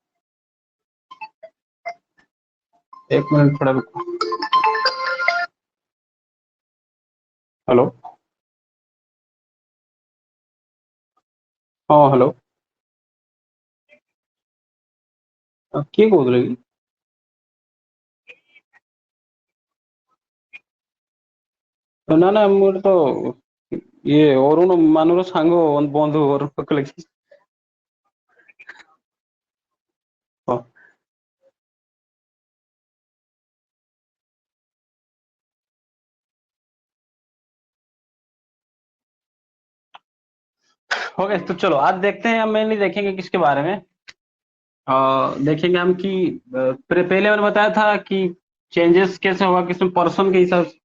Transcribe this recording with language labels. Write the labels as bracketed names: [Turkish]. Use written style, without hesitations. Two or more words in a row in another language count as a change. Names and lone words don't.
[Hindi] एक मिनट थोड़ा रुको। हेलो, हाँ हेलो, किए कौन, [Odia] ନା ନା ମୋର ତ ଇଏ ଅରୁଣ ମାନର ସାଙ୍ଗ ବନ୍ଧୁ ଘର କହିଲେ। ହଁ, [Hindi] ओके, तो चलो आज देखते हैं, हम मेनली देखेंगे किसके बारे में। देखेंगे हम कि पहले मैंने बताया था कि चेंजेस कैसे होगा, किसमें पर्सन के हिसाब से।